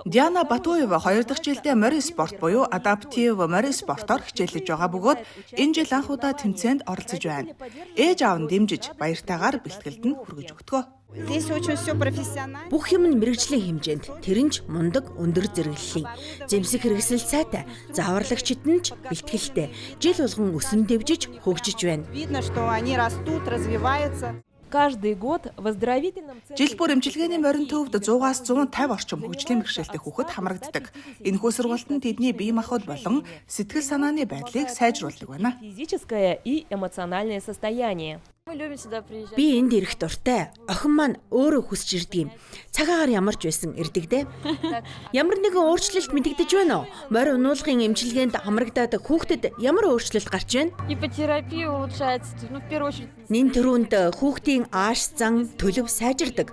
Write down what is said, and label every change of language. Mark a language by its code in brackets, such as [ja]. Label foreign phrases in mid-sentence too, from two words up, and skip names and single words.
[mn] 2 дахь жилдээ морь спорт буюу адаптив морь спортоор хичээлж байгаа бөгөөд энэ жил анх удаа тэмцээнд оролцож байна. Ээж аав нь дэмжиж баяртайгаар бэлтгэлд нь хүргэж өгдөгөө. Бүх юм нь мэрэгжлийн хэмжээнд тэрэнч мундаг өндөр зэрэглэлийн зэмсэг хэрэгсэл сайтай зааварлагчид нь ч бэлтгэлтэй жил болгон өсөн дэвжиж хөгжиж байна. [ru] каждый год в оздоровительном [mn] Жил бүр эмчилгээний морин төвд 100-аас 150 орчим хөгжлийн бэрхшээлтэй хүүхэд хамрагддаг. Энэхүү сургалтанд тэдний бие махбод болон сэтгэл санааны байдлыг сайжруулдаг байна. [ru] физическое и эмоциональное состояние. [mn] Би энд ирэх дуртай. Охин маань өөрөө хүсч ирдэг юм. Цагаагаар ямарч байсан ирдэг дээ. Ямар нэгэн өөрчлөлт мэдэгдэж байна уу? Морь унулгын эмчилгээнд хамрагдаад хүүхдэд ямар өөрчлөлт гарч байна? Нин төрөнд хүүхдийн ааш зан төлөв сайжирдаг.